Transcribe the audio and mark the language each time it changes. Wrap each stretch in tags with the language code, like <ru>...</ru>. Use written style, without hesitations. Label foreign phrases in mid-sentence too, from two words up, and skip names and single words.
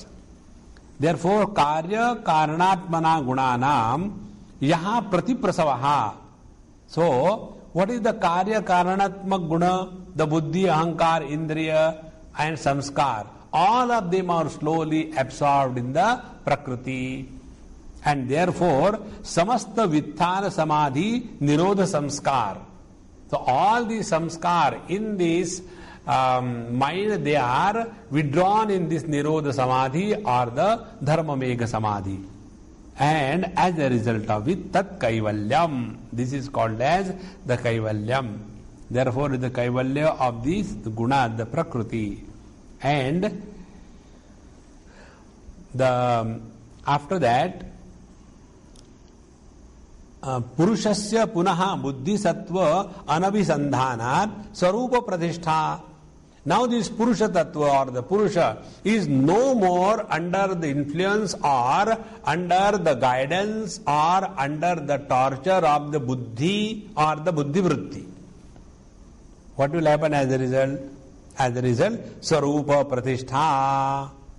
<en>Therefore,</en> <sa>Karya Karanatmana Gunanam, Yaha Pratiprasavaha.</sa> <en>So, what is the</en> <sa>Karya Karanatmak Guna?</sa> <en>The Buddhi, Ahankar, Indriya, and Samskar. All of them are slowly absorbed in the Prakriti. And therefore,</en> <sa>samasta vitthana samadhi nirodha samskar.</sa> <en>So all these samskar in this mind, they are withdrawn in this</en> <sa>nirodha samadhi</sa> <en>or the</en> <sa>dharma megha samadhi.</sa> <en>And as a result of it,</en> <sa>tat kaivalyam.</sa> <en>This is called as the kaivalyam. Therefore, the kaivalya of these guna, the prakriti. And after that,</en> <sa>Purushasya punaha buddhi sattva anabhisandhanat sarupa pratishta.</sa> <en>Now this</en> <sa>Purusha tattva</sa> <en>or the Purusha is no more under the influence or under the guidance or under the torture of the buddhi or the</en> <sa>buddhi vritti.</sa> <en>What will happen as a result? As a result,</en> <sa>sarupa pratishta.</sa>